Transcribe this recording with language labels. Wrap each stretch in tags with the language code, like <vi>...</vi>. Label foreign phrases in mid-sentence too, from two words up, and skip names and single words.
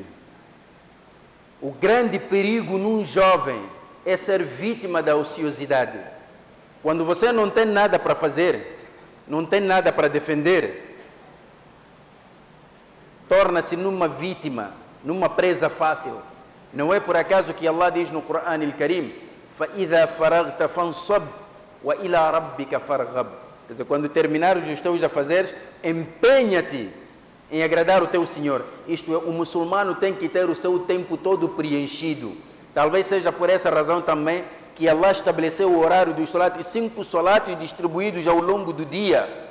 <pt>O grande perigo num jovem é ser vítima da ociosidade. Quando você não tem nada para fazer, não tem nada para defender, torna-se numa vítima, numa presa fácil. Não é por acaso que Allah diz no Corão Al-Karim:</pt> <ar>فَإِذَا فَرَغْتَ فَانْصَبْ وَإِلَى رَبِّكَ فَارْغَبْ.</ar> <pt>Quer dizer, quando terminares os teus afazeres, empenha-te em agradar o teu Senhor. Isto é, o muçulmano tem que ter o seu tempo todo preenchido. Talvez seja por essa razão também que Allah estabeleceu o horário dos salatos, 5 salatos distribuídos ao longo do dia.</pt>